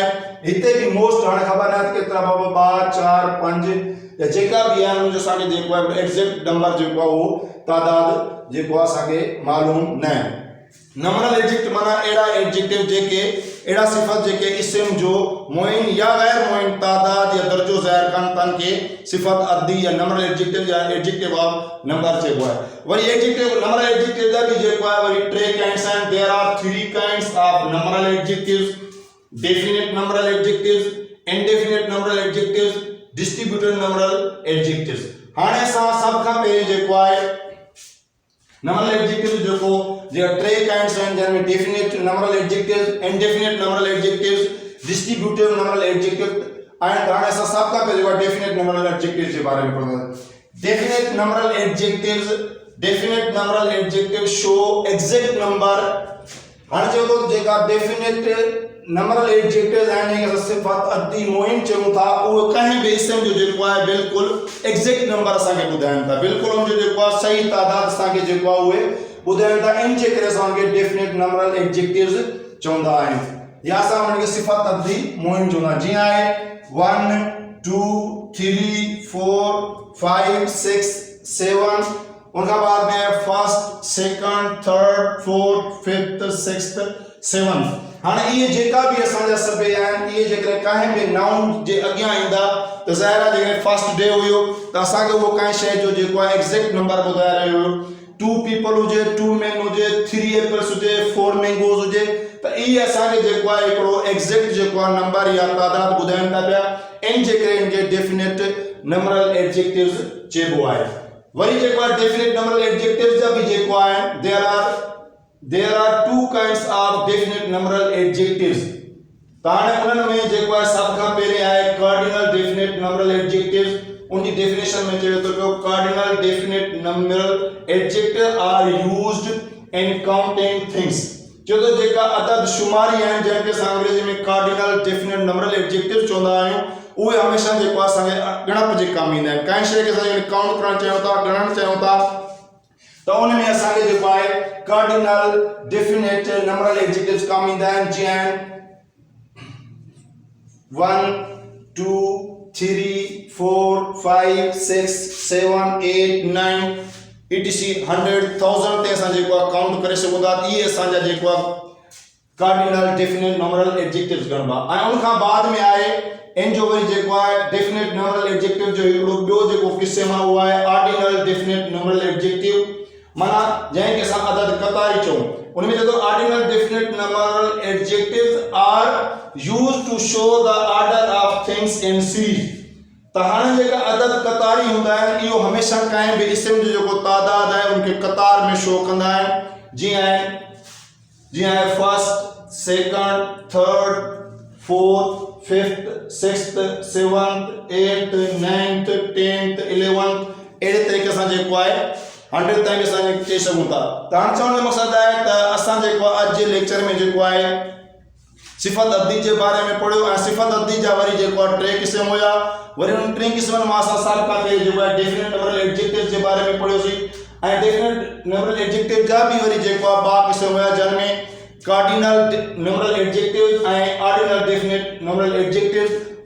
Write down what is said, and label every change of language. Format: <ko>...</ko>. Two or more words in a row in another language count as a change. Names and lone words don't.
<sd>हिते बि मोस्ट हाणे ख़बर न आहे केतिरा बाबा 2 4 5 या जेका बि आहिनि उनजो असांखे जेको आहे</sd> <en>exact number</en> <sd>जेको आहे उहो तादाद जेको आहे असांखे मालूम न आहे।</sd> <en>numeral adjective</en> <sd>माना अहिड़ा एडजेक्टिव जेके अहिड़ा सिफ़त जेके इस्म जो मुइन या गैर मुइन तादाद या दर्जो ज़ाहिर कनि तन खे सिफ़त अद्दी या</sd> <en>numeral adjective</en> <sd>या</sd> <en>adjective of number</en> <sd>चइबो आहे। वरी</sd> <en>adjective numeral adjective</en> <sd>जा बि जेको आहे वरी 3 काइंड्स आहिनि।</sd> <en>there are 3 kinds of numeral adjectives. definite numeral adjectives, indefinite numeral adjectives, distributed numeral adjectives.</en> <sd>हाणे असां सभ खां पहिरीं जेको आहे</sd> <en>numeral adjective</en> <sd>जेको जे 3 काइंड्स आहिनि जंहिंमें</sd> <en>definite numeral adjectives, indefinite numeral adjectives, distributed numeral adjective.</en> <sd>हाणे असां सभ खां पहिरीं</sd> <en>definite numeral adjectives</en> <sd>जे बारे में पढ़ंदासीं।</sd> <en>definite numeral adjectives, definite numeral adjective show exact number.</en> <sd>हाणे चयो तो जेका</sd> <en>definite numeral adjectives</en> <sd>आहिनि जंहिंखे सिफ़त अदी मुइन चऊं था उहो कंहिं बि इस्म जो जेको आहे बिल्कुलु</sd> <en>exact number</en> <sd>असांखे ॿुधाइनि था, बिल्कुलु उनजो जेको आहे सही तादाद असांखे जेको आहे उहे ॿुधाइनि था। इन जे करे असांखे</sd> <en>definite numeral adjectives</en> <sd>चवंदा आहियूं या असां उनखे सिफ़त अदी मुइन चवंदा आहियूं। जीअं आहे 1 2 3 4 5 6 7, उनखां बाद में</sd> <en>first second third fourth fifth sixth seventh.</en> <sd>हाणे इहे जेका बि असांजा सभई आहिनि इहे जेकॾहिं कंहिं बि नाउन जे अॻियां ईंदा त ज़ाहिर आहे जेकॾहिं</sd> <en>first day</en> <sd>हुयो त असांखे उहो कंहिं शइ जो जेको आहे एग्जैक्ट नंबर ॿुधाए रहियो हुयो। 2 पीपल हुजे, 2 men हुजे, 3 एपल्स हुजे, 4 mangoes हुजे, त इहे असांखे जेको आहे हिकिड़ो एग्जैक्ट जेको आहे नंबर या तादाद ॿुधाइनि था पिया। इन जे करे इनखे</sd> <en>definite numeral adjectives</en> <sd>चइबो आहे। वरी जेको आहे</sd> <en>definite numeral adjectives</en> <sd>जा बि जेको आहे</sd> <en>there are two kinds of definite numeral adjectives।</en> <sd>ताणे उन्हनि में जेको आहे सभ खां पहिरें आहे</sd> <en>cardinal definite numeral adjectives.</en> <sd>उनजी डेफिनेशन में चयो तो पियो</sd> <en>cardinal definite numeral adjective are used in counting things.</en> <sd>जो तो जेका अदद शुमारी आहिनि जंहिंखे असां अंग्रेजी में</sd> <en>cardinal definite numeral adjective</en> <sd>चवंदा आहियूं उहे हमेशह जेको आहे असांखे ॻणप जे कमु ईंदा आहिनि। कंहिं शइ खे असां काउंट करणु चाहियूं था, ॻणणु चाहियूं था तो उनमें असांखे जेको आहे</sd> <en>cardinal definite numeral adjectives</en> <sd>कमु ईंदा आहिनि। जीअं 1 2 3 4 5 6 7 8 9 etc 100 1000 ते असां जेको आहे काउंट करे सघूं था। इहे असांजा जेको आहे</sd> <en>cardinal definite numeral adjectives</en> <sd>गणबा। ऐं उनखां बाद में आहे इन जो वरी जेको आहे</sd> <en>definite numeral adjective</en> <sd>जो हिकिड़ो ॿियो जेको क़िस्म आहे उहो आहे</sd> <en>ordinal definite numeral adjective,</en> <sd>माना जंहिंखे असां अदद क़तारी चऊं। उनमें जेको</sd> <en>ordinal definite numeral adjectives are used to show the order of things in series.</en> <sd>त हाणे जेका अदद क़तारी हूंदा आहिनि इहो हमेशह कंहिं बि इस्म जो जेको तादाद आहे उनखे कतार में शो कंदा आहिनि। जीअं आहे</sd> <en>first second third fourth fifth sixth seventh eighth ninth tenth</en> <sd>11th अहिड़े तरीक़े सां जेको आहे 100 ताईं असां चई सघूं था। त हाणे चवण जो मक़सदु आहे त असां जेको आहे अॼु जे लेक्चर में जेको आहे सिफ़त अदी जे बारे में पढ़ियो ऐं सिफ़त अदी जा वरी जेको आहे 3 क़िस्म हुया। वरी उन 3 क़िस्मनि मां असां साबिक़ा ते जेको आहे</sd> <en>definite numeral adjective</en> <sd>जे बारे में पढ़ियोसीं ऐं</sd> <en>definite numeral adjective</en> <sd>जा बि वरी जेको आहे 2 क़िस्म हुया जंहिंमें</sd> <en>cardinal numeral adjective</en> <sd>ऐं</sd> <en>ordinal definite numeral adjective.</en>